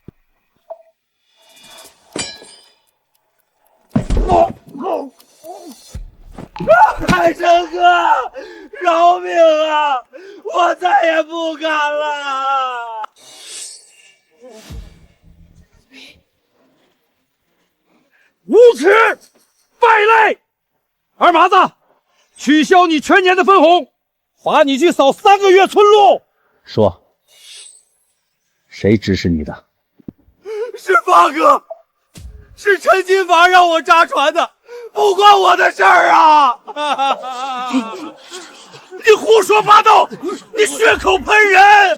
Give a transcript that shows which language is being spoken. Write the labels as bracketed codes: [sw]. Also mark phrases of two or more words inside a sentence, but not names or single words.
[zh] 海生哥，饶命啊！我再也不敢了。无耻，敗類！二麻子，取消你全年的分紅，罰你去掃3個月村路。說，誰指使你的？是發哥，是陳金發讓我扎船的，不關我的事兒啊！你胡說八道，你血口噴人！